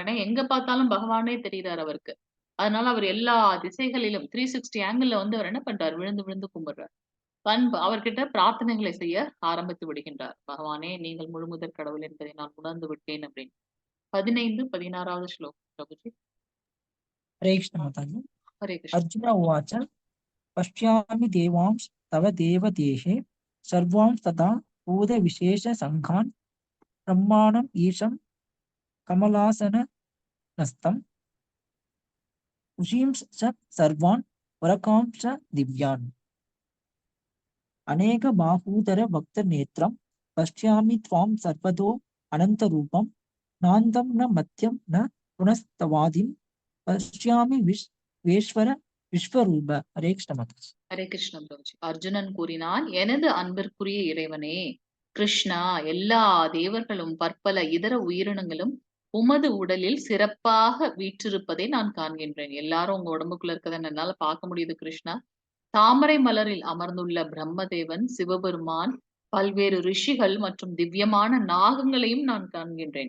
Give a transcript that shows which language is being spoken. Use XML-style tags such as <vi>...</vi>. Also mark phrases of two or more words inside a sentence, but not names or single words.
<ta>ஏன்னா எங்க பார்த்தாலும் பகவானே தெரிகிறார் அவருக்கு. அதனால அவர் எல்லா திசைகளிலும் 360 ஆங்கிள்ல வந்து அவர் என்ன பண்றார்? விழுந்து விழுந்து கும்பிடுறார். அவர்கிட்ட பிரார்த்தனைகளை செய்ய ஆரம்பித்து விடுகின்றார். பகவானே, நீங்கள் முழுமுதற் கடவுள் என்பதை நான் உணர்ந்து விட்டேன் அப்படின்னு. 15, 16வது ஸ்லோகம் பிரபுஜி.</ta> <sa>हरे कृष्ण माताजि।</sa> <ta>ஹரே கிருஷ்ண.</ta> <sa>अर्जुन उवाच पश्यामि देवांश तव देवदेहे सर्वांश तथा भूतविशेषसङ्घान् ब्रह्माणम् ईशं कमलासनस्थम् ऋषींश्च सर्वान् वरकांश्च दिव्यान् अनेकबाहूदरवक्त्रनेत्रं पश्यामि त्वां सर्वतो अनन्तरूपं नान्तं न मध्यं न पुनस्तवादिं पश्यामि विश्वेश्वर विश्वरूप। हरे कृष्ण माताजि।</sa> <ta>ஹரே கிருஷ்ண பிரபுஜி. அர்ஜுனன் கூறினான், எனது அன்பிற்குரிய இறைவனே கிருஷ்ணா, எல்லா தேவர்களும் பற்பல இதர உயிரினங்களும் உமது உடலில் சிறப்பாக வீற்றிருப்பதை நான் காண்கின்றேன். எல்லாரும் உங்க உடம்புக்குள்ள இருக்கதை என்னால பார்க்க முடியுது கிருஷ்ணா. தாமரை மலரில் அமர்ந்துள்ள பிரம்மதேவன், சிவபெருமான், பல்வேறு ரிஷிகள் மற்றும் திவ்யமான நாகங்களையும் நான் காண்கின்றேன்.</ta>